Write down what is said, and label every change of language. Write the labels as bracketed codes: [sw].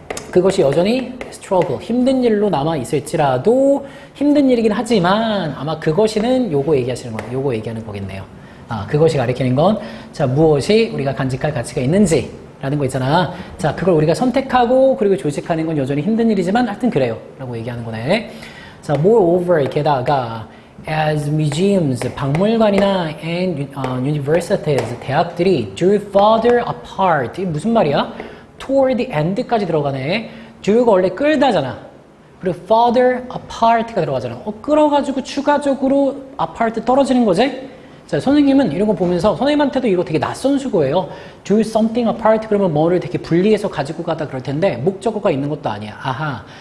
[ko] 그것이 여전히 struggle, 힘든 일로 남아 있을지라도 힘든 일이긴 하지만 아마 그것이는 요거 얘기하시는 거예요. 요거 얘기하는 거겠네요. 그것이 가리키는 건 자, 무엇이 우리가 간직할 가치가 있는지 라는 거 있잖아. 자, 그걸 우리가 선택하고 그리고 조직하는 건 여전히 힘든 일이지만 하여튼 그래요. 라고 얘기하는 거네. [en] 자, moreover [ko] 게다가 [en] as museums, [ko] 박물관이나 [en] and universities, [ko] 대학들이 [en] drew further apart. [ko] 이게 무슨 말이야? [en] toward the end [ko] 까지 들어가네. drew가 원래 끌다잖아. 그리고 [en] further apart [ko] 가 들어가잖아. 끌어가지고 추가적으로 apart 떨어지는 거지? 자, 선생님은 이런 거 보면서 선생님한테도 이거 되게 낯선 수고예요. [en] do something apart [ko] 그러면 뭐를 되게 분리해서 가지고 가다 그럴 텐데 목적어가 있는 것도 아니야. 아하.